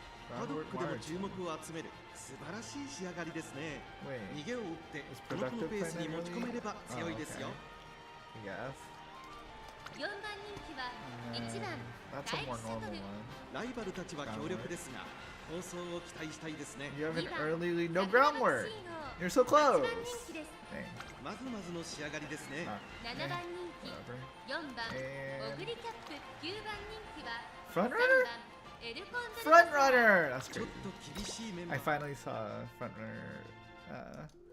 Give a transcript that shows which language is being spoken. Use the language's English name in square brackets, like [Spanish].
[Japanese] パドックでも注目を集める素晴らしい仕上がりですね。逃げを打ってこの子のペースに持ち込めれば強いですよ。 4番人気は1番第1シャトル。ライバルたちは強力ですが放送を期待したいですね。 [English] You have an early lead, no groundwork. You're so close. [Japanese] まずまずの仕上がりですね。 7番人気、4番オグリキャップ、9番人気は [English] Front runner? Front runner! That's crazy. I finally saw a front runner.